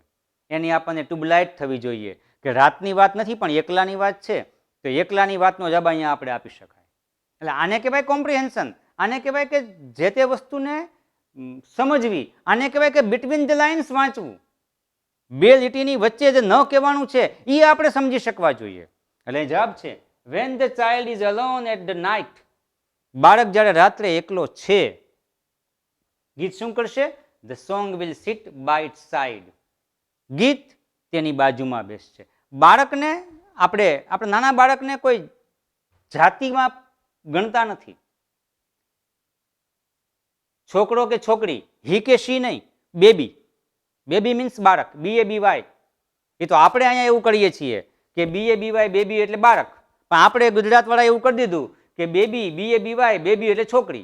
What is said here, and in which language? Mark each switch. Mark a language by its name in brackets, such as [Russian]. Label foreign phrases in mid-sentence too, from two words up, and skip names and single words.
[Gujarati] એની આપણને ટ્યુબલાઇટ થવી જોઈએ કે રાતની વાત નથી પણ એકલાની વાત છે, તો એકલાની વાતનો જવાબ અહીંયા આપણે આપી શકાય. એટલે આને કહેવાય કોમ્પ્રિહેન્શન. આને કહેવાય કે જે તે વસ્તુને સમજવી. આને કહેવાય કે [English] between the lines [Gujarati] વાંચવું. બે લીટીની વચ્ચે જે ન કહેવાનું છે એ આપણે સમજી શકવા જોઈએ. એટલે જવાબ છે [English] when the child is alone at the night. [Gujarati] બાળક જ્યારે રાત્રે એકલો છે, ગીત શું કરશે? [English] The song will sit by its side. [Gujarati] ગીત તેની બાજુમાં બેસશે. બાળકને આપણે નાના બાળકને કોઈ જાતિમાં ગણતા નથી. છોકરો કે છોકરી, હી કે શી નહીં, બેબી. [English] baby means [Gujarati] બાળક, BABY. એ તો આપણે અહીંયા એવું કરીએ છીએ કે BABY બેબી એટલે બાળક, પણ આપણે ગુજરાતવાળા એવું કરી દીધું કે બેબી BABY બેબી એટલે છોકરી.